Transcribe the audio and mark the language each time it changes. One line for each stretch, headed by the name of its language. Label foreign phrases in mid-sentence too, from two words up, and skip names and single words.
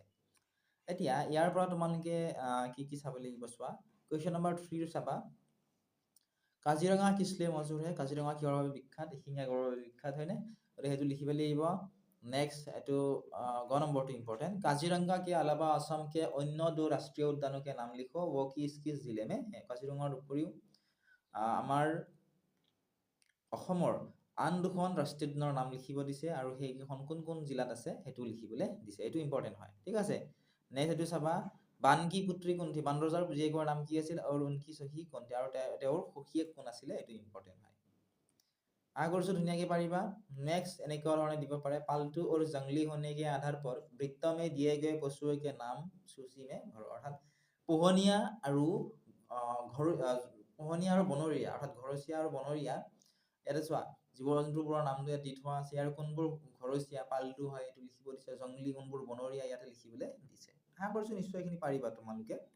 Assamese: এতিয়া ইয়াৰ পৰা তোমালোকে কি কি চাব লাগিব চোৱা।
English: question number
Assamese: 3 চাবা, কাজিৰঙা
Hindi: किसलिए मशहूर है,
Assamese: কাজিৰঙা কিহৰ বাবে বিখ্যাত, এশিঙীয়া গঁড়ৰ বাবে বিখ্যাত, হয়নে। গতিকে সেইটো লিখিব লাগিব। নেক্সট এইটো গ নম্বৰটো ইম্পৰ্টেণ্ট।
Hindi: কাজিৰঙা के अलावा असम के अन्य 2 राष्ट्रीय उद्यानों के नाम लिखो, वो किस किस जिले में है।
Assamese: কাজিৰঙাৰ উপৰিও আমাৰ অসমৰ আন 2খন ৰাষ্ট্ৰীয় উদ্যানৰ নাম লিখিব দিছে, আৰু সেইকেইখন কোন কোন জিলাত আছে সেইটো লিখিবলৈ দিছে, এইটো ইম্পৰ্টেণ্ট হয়, ঠিক আছে। নেক্সট এইটো চাবা,
Hindi: बानकी पुत्री कौन थी,
Assamese: বানৰজাৰ জীয়েকৰ নাম কি আছিল, আৰু
Hindi: उनकी सखी कौन थी,
Assamese: আৰু তেওঁৰ সখীয়েক কোন আছিলে, এইটো ইম্পৰ্টেণ্ট হয়। কৰিছোঁ ধুনীয়াকৈ পাৰিবা। নেক্সট এনেকুৱা ধৰণে দিব পাৰে,
Hindi: পালতু और जंगली होने के आधार पर वृत्त में दिए गए पशुओं के नाम सूची में भरो,
Assamese: অৰ্থাৎ পোহনীয়া আৰু পোহনীয়া আৰু বনৰীয়া, অৰ্থাৎ ঘৰচীয়া আৰু বনৰীয়া, ইয়াতে চোৱা জীৱ জন্তুবোৰৰ নামটো ইয়াত দি থোৱা আছে, আৰু কোনবোৰ ঘৰচীয়া পালতু হয় এইটো লিখিব দিছে, জংগলী কোনবোৰ বনৰীয়া ইয়াতে লিখিবলৈ দিছে। কৰিছোঁ নিশ্চয় এইখিনি পাৰিবা তোমালোকে।